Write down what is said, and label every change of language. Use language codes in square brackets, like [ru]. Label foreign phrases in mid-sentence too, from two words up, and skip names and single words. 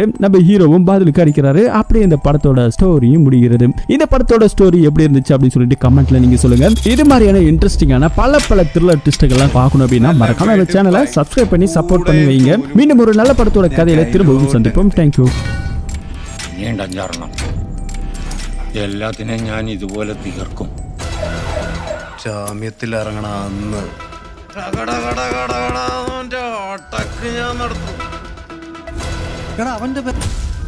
[ta] நம்ம ஹீரோவும் பதிலுக்கு அடிக்கிறாரு. அப்படியே இந்த படத்தோட ஸ்டோரியும் முடிகிறது. இந்த படத்தோட ஸ்டோரி எப்படி இருந்துச்சு அப்படின்னு சொல்லிட்டு கமெண்ட்ல நீங்க சொல்லுங்க. இது மாதிரியான இன்ட்ரெஸ்டிங்கான பல [en] thriller twists [ta] பார்க்கணும் அப்படின்னா மறக்காம இந்த சேனலை சப்ஸ்கிரைப் பண்ணி சப்போர்ட் பண்ணி வைங்க. மீண்டும் ஒரு நல்ல படத்தோட கதையில திரும்பவும் சந்திப்போம். தேங்க்யூ. [ml] എല്ലാത്തിനെയും ഞാൻ ഇതുപോലെ തീർക്കും. ജാമ്യത്തിൽ ഇറങ്ങണ അന്ന് ഒട്ടക്ക് ഞാൻ നടത്തും. അവന്റെ